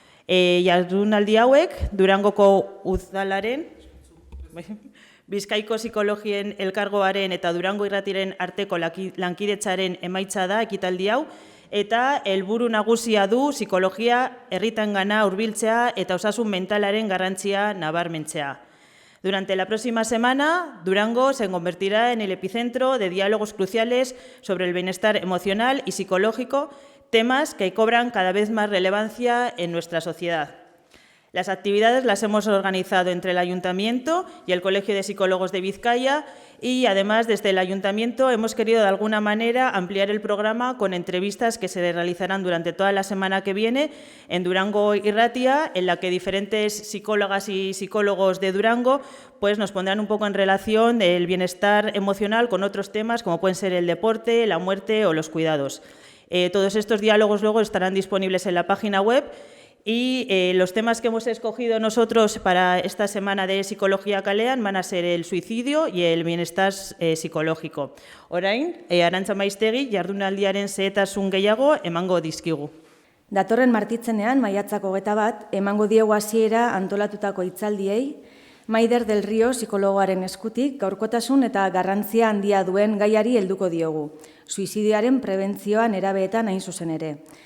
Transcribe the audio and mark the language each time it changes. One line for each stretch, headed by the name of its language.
Basque: Jardunaldi hauek Durangoko udalaren, Bizkaiko Psikologien Elkargoaren eta Durango Irratiren arteko lankidetzaren emaitza da ekitaldi hau, eta helburu nagusia du psikologia herritangana hurbiltzea eta osasun mentalaren garrantzia nabarmentzea.
Spanish: Durante la próxima semana, Durango se convertirá en el epicentro de diálogos cruciales sobre el bienestar emocional y psicológico, temas que cobran cada vez más relevancia en nuestra sociedad. Las actividades las hemos organizado entre el Ayuntamiento y el Colegio de Psicólogos de Vizcaya y, además, desde el Ayuntamiento hemos querido de alguna manera ampliar el programa con entrevistas que se realizarán durante toda la semana que viene en Durango Irratia, en la que diferentes psicólogas y psicólogos de Durango pues, nos pondrán un poco en relación el bienestar emocional con otros temas como pueden ser el deporte, la muerte o los cuidados. Todos estos diálogos luego estarán disponibles en la página web. Y los temas que hemos escogido nosotros para esta semana de Psicología Kalean van a ser el suicidio y el bienestar psicológico.
Basque: Orain, Arantza Maiztegi, jardunaldiaren xehetasun gehiago emango dizkigu. Datorren martitzenean, maiatzak 21, emango diegu hasiera antolatutako hitzaldiei, Maider del Rio psikologoaren eskutik gaurkotasun eta garrantzia handia duen gaiari helduko diogu, suizidioaren prebentzioa nerabeetan hain zuzen ere.